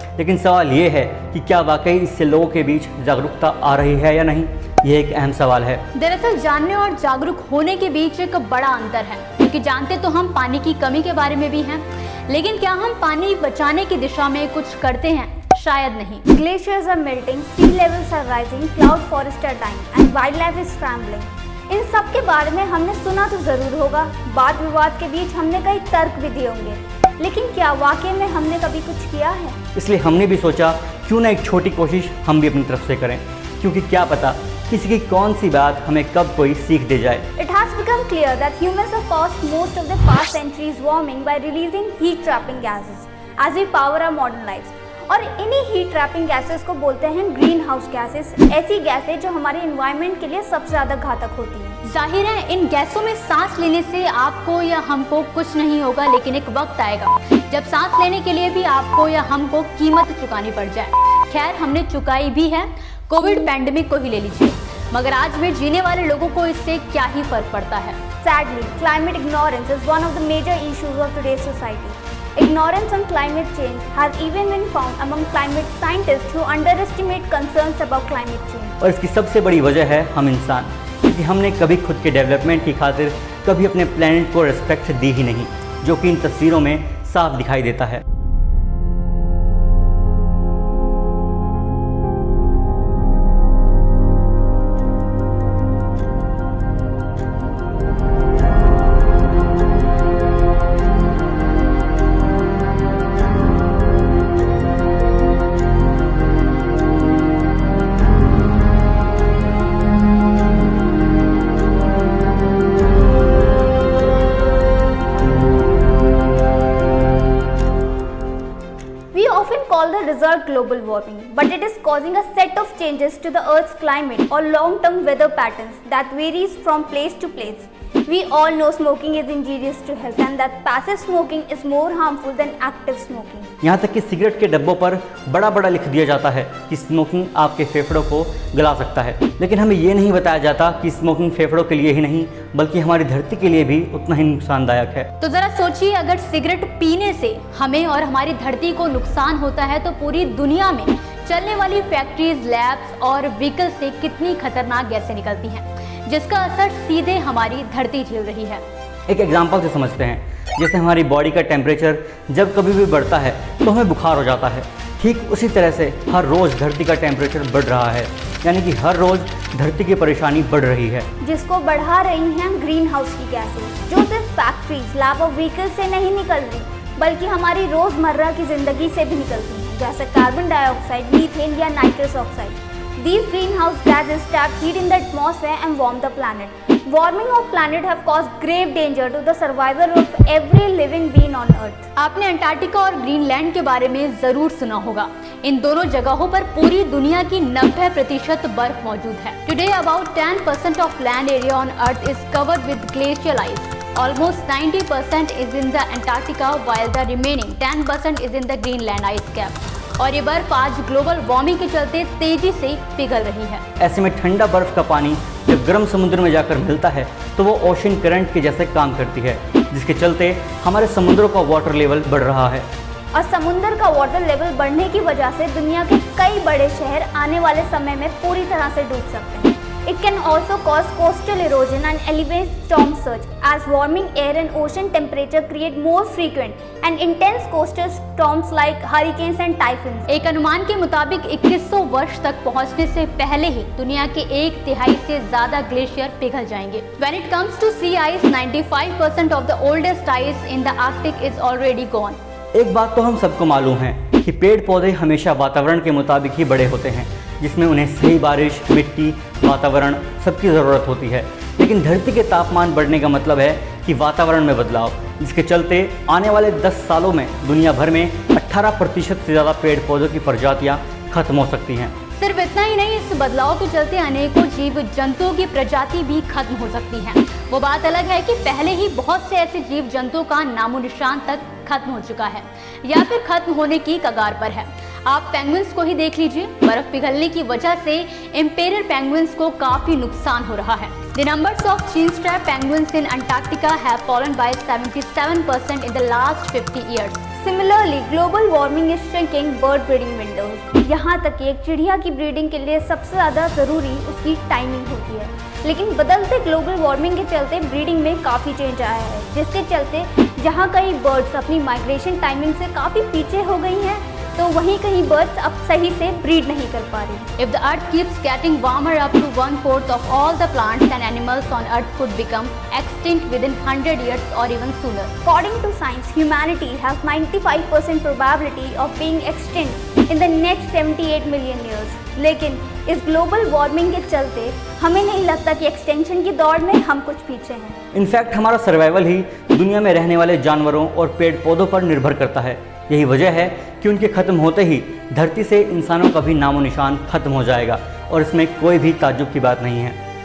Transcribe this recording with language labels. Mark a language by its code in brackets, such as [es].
[hi] लेकिन सवाल ये है कि क्या वाकई इससे लोगों के बीच जागरूकता आ रही है या नहीं, ये एक अहम सवाल है। दरअसल जानने और जागरूक होने के बीच एक बड़ा अंतर है, क्योंकि जानते तो हम पानी की कमी के बारे में भी हैं, लेकिन क्या हम पानी बचाने की दिशा में कुछ करते हैं? शायद नहीं। [en] Glaciers are melting, sea levels are rising, cloud forests are dying, and wildlife is scrambling. [hi] इन सब के बारे में हमने सुना तो जरूर होगा, वाद विवाद के बीच हमने कई तर्क भी दिए होंगे, लेकिन क्या वाकई में हमने कभी कुछ किया है? इसलिए हमने भी सोचा क्यों ना एक छोटी कोशिश हम भी अपनी तरफ से करें, क्योंकि क्या पता किसी की कौन सी बात हमें कब कोई सीख दे जाए। [en] It has become clear that humans have caused most of the past centuries warming by releasing heat trapping gases as we power our modern lives. [hi] और इन्हीं हीट ट्रैपिंग गैसेस को बोलते हैं ग्रीन हाउस गैसेस, ऐसी गैसें जो हमारे environment के लिए सबसे ज़्यादा घातक होती हैं। जाहिर है इन गैसों में सांस लेने से आपको या हमको कुछ नहीं होगा, लेकिन एक वक्त आएगा जब सांस लेने के लिए भी आपको या हमको कीमत चुकानी पड़ जाए। खैर, हमने चुकाई भी है। कोविड पैंडेमिक को ही ले लीजिए, मगर आज में जीने वाले लोगों को इससे क्या ही फर्क पड़ता है। [en] Sadly, climate ignorance is one of the major issues of today's society. Ignorance on climate change has even been found among climate scientists who underestimate concerns about climate change. [hi] और इसकी सबसे बड़ी वजह है हम इंसान, क्योंकि हमने कभी खुद के डेवलपमेंट की खातिर कभी अपने प्लेनेट को रिस्पेक्ट दी ही नहीं, जो कि इन तस्वीरों में साफ दिखाई देता है। [en] The result global warming, but it is causing a set of changes to the Earth's climate or long-term weather patterns that varies from place to place. We all know smoking is injurious to health and that passive smoking is more harmful than active smoking. [hi] यहाँ तक कि cigarette के डब्बों पर बड़ा बड़ा लिख दिया जाता है कि स्मोकिंग आपके फेफड़ों को गला सकता है, लेकिन हमें ये नहीं बताया जाता कि स्मोकिंग फेफड़ों के लिए ही नहीं बल्कि हमारी धरती के लिए भी उतना ही नुकसानदायक है। तो जरा सोचिए, अगर सिगरेट पीने से हमें और हमारी धरती को नुकसान होता है, तो पूरी दुनिया में चलने वाली फैक्ट्रीज, लैब्स और व्हीकल से कितनी खतरनाक गैसें निकलती हैं, जिसका असर सीधे हमारी धरती झेल रही है। एक एग्जाम्पल से समझते हैं, जैसे हमारी बॉडी का टेम्परेचर जब कभी भी बढ़ता है तो हमें बुखार हो जाता है, ठीक उसी तरह से हर रोज़ धरती का टेम्परेचर बढ़ रहा है, यानी कि हर रोज़ धरती की परेशानी बढ़ रही है, जिसको बढ़ा रही हैं ग्रीन हाउस की गैसें, जो सिर्फ फैक्ट्रीज, लैब और व्हीकल से नहीं निकल रही बल्कि हमारी रोज़मर्रा की ज़िंदगी से भी निकलती हैं, जैसे कार्बन डाइऑक्साइड, मीथेन या nitrous oxide. [en] These greenhouse gases trap heat in the atmosphere and warm the planet. Warming of planet have caused grave danger to the survival of every living being on Earth. [hi] आपने Antarctica और Greenland के बारे में जरूर सुना होगा। इन दोनों जगहों पर पूरी दुनिया की 90% बर्फ मौजूद है। [en] Today about 10% of land area on Earth is covered with glacial ice. Almost 90% is in the Antarctica, while the remaining 10% is in the Greenland ice cap. [hi] और ये बर्फ आज ग्लोबल वार्मिंग के चलते तेजी से पिघल रही है। ऐसे में ठंडा बर्फ का पानी जब गर्म समुद्र में जाकर मिलता है तो वो ओशन करंट के जैसे काम करती है, जिसके चलते हमारे समुद्रों का वाटर लेवल बढ़ रहा है। और समुद्र का वाटर लेवल बढ़ने की वजह से दुनिया के कई बड़े शहर आने वाले समय में पूरी तरह से डूब सकते हैं। [en] It can also cause coastal erosion and elevate storm surge, as warming air and ocean temperature create more frequent and intense coastal storms like hurricanes and typhoons. [hi] एक अनुमान के मुताबिक 2100 वर्ष तक पहुंचने से पहले ही दुनिया के 1/3 से ज्यादा ग्लेशियर पिघल जाएंगे। [en] When it comes to sea ice, 95% of the oldest ice in the Arctic is already gone. [hi] एक बात तो हम सबको मालूम है कि पेड़ पौधे हमेशा वातावरण के मुताबिक ही बड़े होते हैं, जिसमें उन्हें सही बारिश, मिट्टी, वातावरण सबकी ज़रूरत होती है। लेकिन धरती के तापमान बढ़ने का मतलब है कि वातावरण में बदलाव, जिसके चलते आने वाले 10 सालों में दुनिया भर में 18% से ज़्यादा पेड़ पौधों की प्रजातियाँ खत्म हो सकती हैं। सिर्फ इतना ही नहीं, इस बदलाव के चलते अनेकों जीव जंतुओं की प्रजाति भी खत्म हो सकती है। वो बात अलग है कि पहले ही बहुत से ऐसे जीव जंतुओं का नामो निशान तक खत्म हो चुका है या फिर खत्म होने की कगार पर है। आप पेंगुइन्स को ही देख लीजिए, बर्फ पिघलने की वजह से इंपेरियल पेंगुइन्स को काफी नुकसान हो रहा है। [en] The numbers of chin-strap penguins in Antarctica have fallen by 77% in the last 50 years. Similarly, global warming is shrinking bird breeding windows. [hi] यहाँ तक कि एक चिड़िया की ब्रीडिंग के लिए सबसे ज़्यादा ज़रूरी उसकी टाइमिंग होती है, लेकिन बदलते ग्लोबल वार्मिंग के चलते ब्रीडिंग में काफ़ी चेंज आया है, जिसके चलते जहाँ कई बर्ड्स अपनी माइग्रेशन टाइमिंग से काफ़ी पीछे हो गई हैं, तो वहीं कहीं बर्ड्स अब सही से ब्रीड नहीं कर पा रही। [en] If the earth keeps getting warmer, up to 1/4 of all the plants and animals on earth could become extinct within 100 years or even sooner. According to science, humanity has 95% probability of being extinct in the next 78 million years. [hi] लेकिन इस global warming के चलते हमें नहीं लगता कि extension की दौड़ में हम कुछ पीछे हैं। इनफैक्ट हमारा सर्वाइवल ही दुनिया में रहने वाले जानवरों और पेड़ पौधों पर निर्भर करता है। यही वजह है कि उनके खत्म होते ही धरती से इंसानों का भी नामो निशान खत्म हो जाएगा, और इसमें कोई भी ताज्जुब की बात नहीं है।